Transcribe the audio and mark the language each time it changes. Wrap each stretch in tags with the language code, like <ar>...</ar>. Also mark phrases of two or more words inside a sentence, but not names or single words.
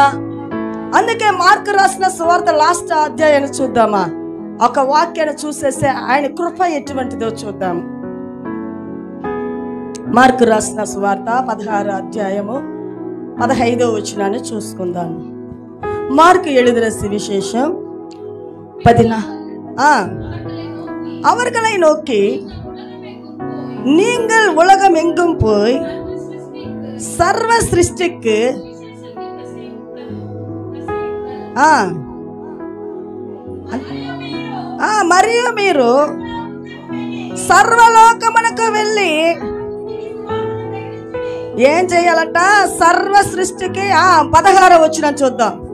<te>అందుకే మార్కు రాసిన సువార్త లాస్ట్ అధ్యాయాన్ని చూద్దామా? ఒక వాక్యాన్ని చూసేస్తే ఆయన కృప ఎటువంటిదో చూద్దాం. మార్కు రాసిన సువార్త 16వ అధ్యాయము 15వ వచనాన్ని చూసుకుందాం.</te> <ta>మార్కు எழுதின சுவிசேஷம் 14. அவர்களை நோக்கி, நீங்கள் உலகம் எங்கும் போய் சர்வ சிருஷ்டிக்கு</ta> <te>మరియు మీరు సర్వలోకమునకు వెళ్ళి ఏం చేయాలంట? సర్వ సృష్టికి 16వ వచనం చూద్దాం.</te>